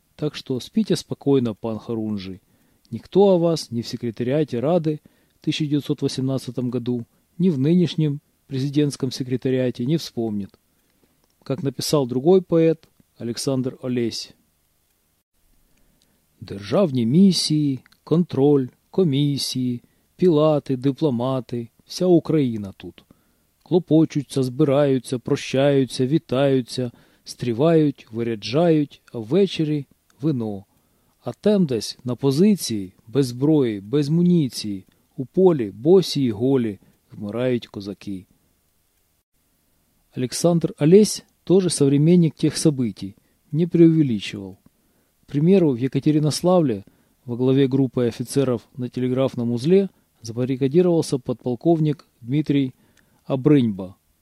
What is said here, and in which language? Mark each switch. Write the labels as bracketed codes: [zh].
[ru] Так что спите спокойно, пан Харунжий. Никто о вас ни в секретариате Рады в 1918 году, ни в нынешнем президентском секретариате не вспомнит. Как написал другой поэт Александр Олесь. [uk] Державні місії, контроль, комісії, пілати, дипломати, вся Україна тут. Клопочуться, збираються, прощаються, вітаються, стрівають, виряджають, а ввечері – вино. А там десь на позиції, без зброї, без муніції, у полі, босі й голі, вмирають козаки. [ru] Александр Олесь теж современник тих событий, не преувеличивал. К примеру, в Екатеринославле во главе группы офицеров на телеграфном узле забаррикадировался подполковник Дмитрий Обрыньба.